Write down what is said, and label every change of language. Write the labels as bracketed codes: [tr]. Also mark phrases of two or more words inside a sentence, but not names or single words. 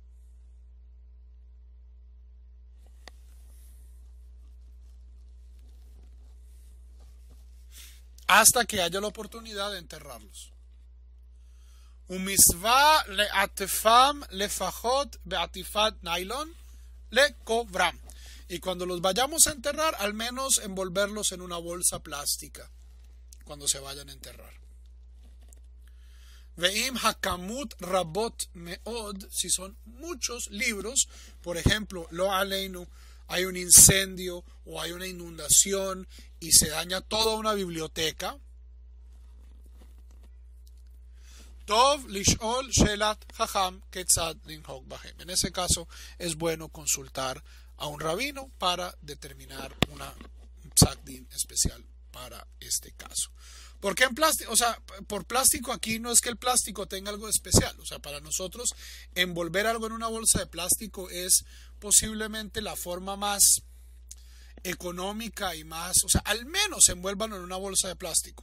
[es] Hasta que haya la oportunidad de enterrarlos. [he] ומצוה לעטפם לפחות בעטיפת ניילון לקברם. [es] Y cuando los vayamos a enterrar, al menos envolverlos en una bolsa plástica cuando se vayan a enterrar. [he] ואם הכמות רבות מאוד, [es] si son muchos libros, por ejemplo, [he] לא עלינו, [es] hay un incendio o hay una inundación y se daña toda una biblioteca. [he] טוב לשאול שאלת חכם כיצד לנהוג בהם. [es] En ese caso es bueno consultar a un rabino para determinar un [he] פסק דין [es] especial para este caso. ¿Por qué en plástico? O sea, por plástico aquí no es que el plástico tenga algo especial. O sea, para nosotros envolver algo en una bolsa de plástico es posiblemente la forma más económica y más, o sea, al menos envuélvanlo en una bolsa de plástico.